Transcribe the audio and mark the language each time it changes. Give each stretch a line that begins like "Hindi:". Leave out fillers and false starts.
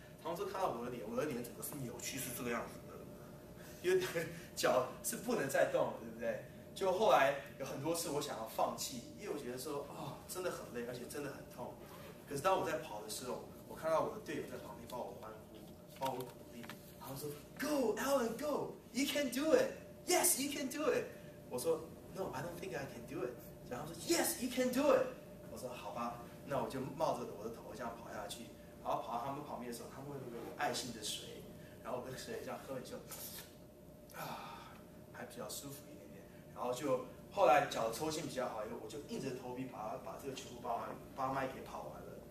Chinese: 他们说看到我的脸整个是扭曲，是这个样子的，因为脚是不能再动了，对不对？就后来有很多次我想要放弃，因为我觉得说真的很累，而且真的很痛。可是当我在跑的时候，我看到我的队友在旁边帮我欢呼，帮我鼓励，他们说
English: Go Alan Go You can do it
Chinese: Yes you can do it。我说
English: No I don't think I can do it。
Chinese: 然后他说
English: Yes you can do it。
Chinese: 我说好吧，那我就冒着我的头这样跑下去，然后跑到他们旁边的时候，他们会给我爱心的水，然后我的水这样喝了就还比较舒服一点点，然后就后来脚抽筋比较好以后，我就硬着头皮把这个全部8迈给跑完了。